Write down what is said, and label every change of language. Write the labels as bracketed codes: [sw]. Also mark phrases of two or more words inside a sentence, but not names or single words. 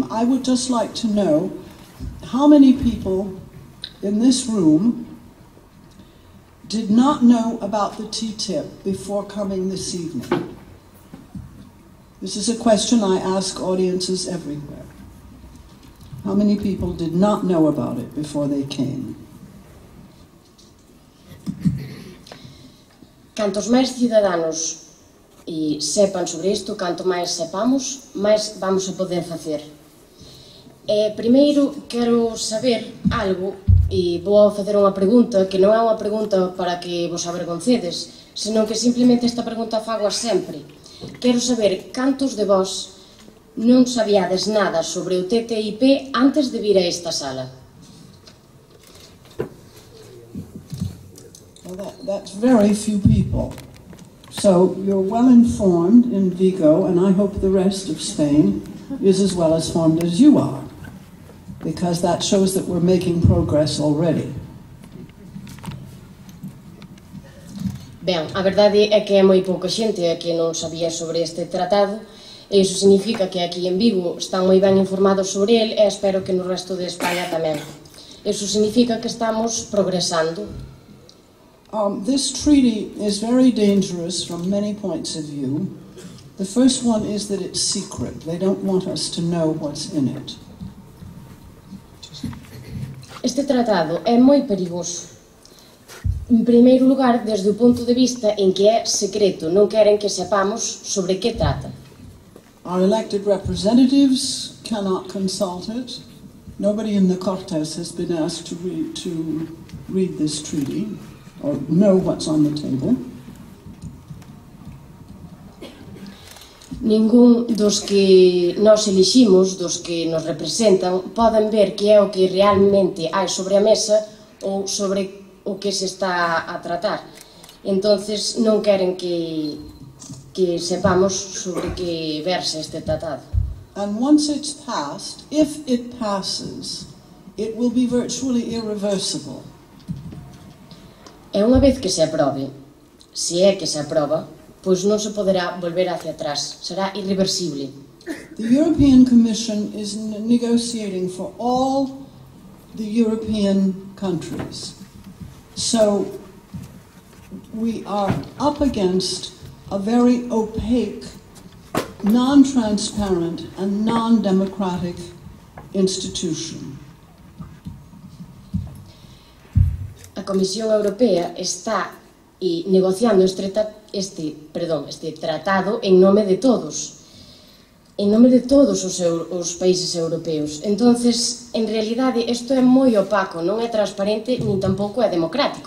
[en] I would just like to know how many people in this room did not know about the TTIP before coming this evening. This is a question I ask audiences everywhere. How many people did not know about it before they came? [gl] Cantos máis ciudadanos sepan sobre isto, canto máis sepamos, máis vamos a poder facer. Primeiro, quero saber algo, e vou facer unha pregunta, que non é unha pregunta para que vos avergoncedes, senón que simplemente esta pregunta fagoa sempre. Quero saber cantos de vós non sabíades nada sobre o TTIP antes de vir a esta sala. [en] Well, that's very few people. So you're well informed in Vigo, and I hope the rest of Spain is as well informed as you are, because that shows that we're making progress already. [gl] Ben, a verdade é que é moi pouca xente a que non sabía sobre este tratado, e iso significa que aquí en Vigo están moi ben informados sobre el, e espero que no resto de España tamén. Iso significa que estamos progresando. [en] This treaty is very dangerous from many points of view. The first one is that it's secret. They don't want us to know what's in it. [gl] Este tratado é moi perigoso. En primeiro lugar, desde o punto de vista en que é secreto, non queren que sepamos sobre que trata. [en] Our elected representatives cannot consult it. Nobody in the Cortes has been asked to read this treaty or know what's on the table. [gl] Ningún dos que nos eliximos, dos que nos representan, poden ver que é o que realmente hai sobre a mesa ou sobre o que se está a tratar. Entonces non queren que sepamos sobre que verse este tratado. [en] And once it's passed, if it passes, it will be virtually irreversible. [gl] E unha vez que se aprobe, se é que se aproba, pois non se poderá volver hacia atrás, será irreversible. [en] The European Commission is negotiating for all the European countries. So we are up against a very opaque, non-transparent and non-democratic institution. [gl] A Comisión Europea está negociando este tratado en nome de todos os países europeos. Entonces, en realidade, isto é moi opaco, non é transparente, nin tampouco é democrático.